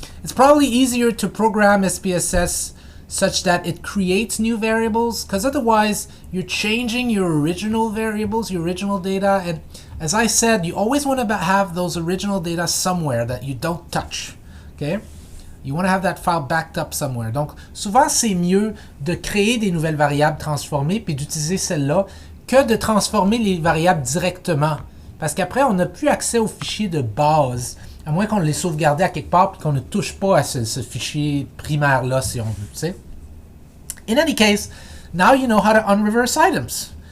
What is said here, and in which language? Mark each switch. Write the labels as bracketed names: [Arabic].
[English] It's probably easier to program SPSS such that it creates new variables, because otherwise you're changing your original variables, your original data, and as I said, you always want to have those original data somewhere that you don't touch. Okay? You want to have that file backed up somewhere. [French] Donc, souvent, c'est mieux de créer des nouvelles variables transformées puis d'utiliser celles-là que de transformer les variables directement. Parce qu'après, on n'a plus accès aux fichiers de base, à moins qu'on les sauvegarde à quelque part et qu'on ne touche pas à ce fichier primaire-là, si on veut. Tu sais. [English] In any case, now you know how to unreverse items.